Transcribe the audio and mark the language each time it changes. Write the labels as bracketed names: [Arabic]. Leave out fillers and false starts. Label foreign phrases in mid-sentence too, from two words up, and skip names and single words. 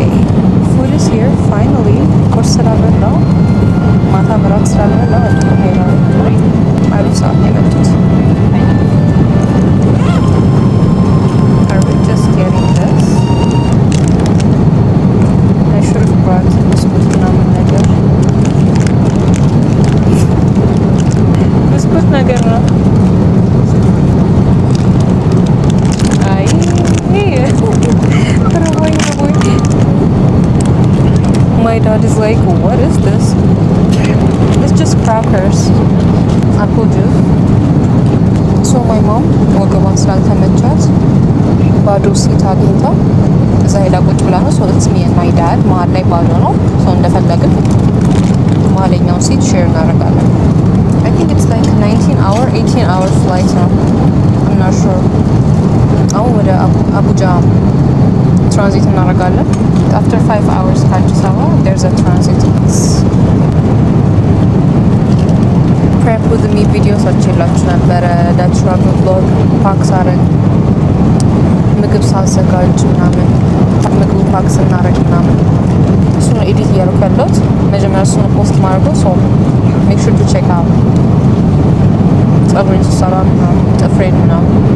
[English] Food is here finally. [Amharic] ቁርስ ስላልበላው ማታ ምራት ስላልበላው አሪፍ ሰዓት ነው የመጡት። [English] Are we just getting this? I should have brought [Amharic] ብስኩት ምናምን ነገር ነው። [English] My dad is like, what is this? It's just crackers. Apple juice. So my mom [Amharic] ወገቧን ስላልተመቻት ባዶ ሲት አግኝታ እዛ ሄዳ ቁጭ ብላ ነው። [English] So it's me and my dad [Amharic] መሀል ላይ ባዶ ነው። So እንደፈለግን መሀለኛውን ሲት ሼር እናደርጋለን። [English] I think it's like 18 hour flight [Amharic] ነው. [English] I'm not sure. [Amharic] አሁን ወደ አቡጃ ትራንዚት እናደርጋለን። [English] After 5 hours [Amharic] ከአዲስ አበባ [English] there's a transit. with me [Amharic] ቪዲዮ ሰርችላችሁ ነበረ [English] that travel blog [Amharic] ፓክ ሳረግ ምግብ ሳዘጋጅ ምናምን ምግቡ ፓክ ስናረግ ምናምን እሱን ኤዲት እያደረኩ ያለሁት መጀመሪያ እሱን ፖስት ማድረገው [English] so make sure to check out [Amharic] ጸጉሬን ስሰራ ምናምን ጥፍሬን ምናምን